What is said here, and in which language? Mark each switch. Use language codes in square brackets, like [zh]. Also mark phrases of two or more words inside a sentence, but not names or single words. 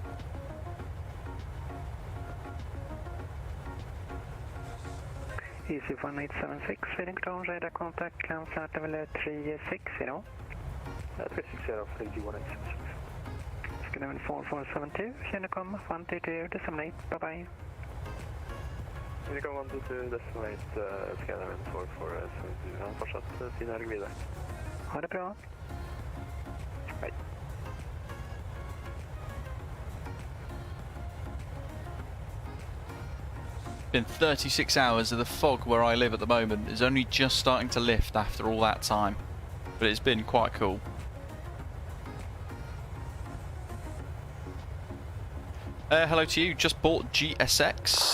[en] Easy 1876, feeding control, radar contact, climb flat level 360. 360, 186. Scandinavian 4472, Unicom 122, decimal 8, bye-bye. Unicom 122, decimal 8, [no] Scandinavian 4472, fortsatt fin helg videre. Ha det bra. [sv] Hej. [en] Been 36 hours of the fog where I live at the moment is only just starting to lift after all that time, but it's been quite cool. Hello to you, just bought GSX.